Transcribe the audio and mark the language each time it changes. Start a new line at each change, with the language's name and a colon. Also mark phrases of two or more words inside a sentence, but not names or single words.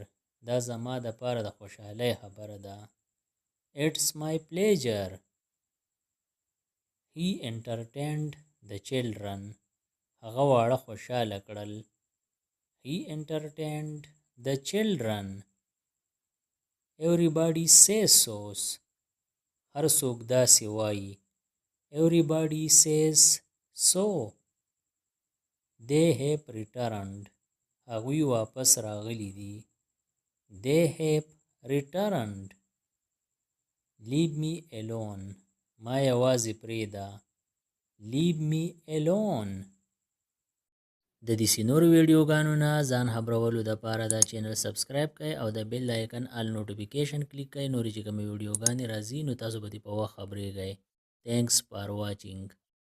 Pashto: دا زما د پاره د خوشحالۍ خبره ده.
English: It's my pleasure. He entertained the children.
Pashto: هغه واړه خوشحاله کړل.
English: He entertained the children. everybody says so.
Pashto: هر څوک داسې وایي.
English: everybody says so. they have returned.
Pashto: هغوی واپس راغلی دي.
English: they have returned. leave me alone.
Pashto: ما یوازې پرېږده.
English: leave me alone.
Pashto: د دې نورو ویډیوګانو نه ځان خبرولو دپاره دا چینل سبسکرایب کړئ او د
English: bell icon all notification
Pashto: کلیک کړئ. نورې چې کومې ویډیوګانې راځي نو تاسو به دې په وخت خبرېږئ.
English: Thanks for watching.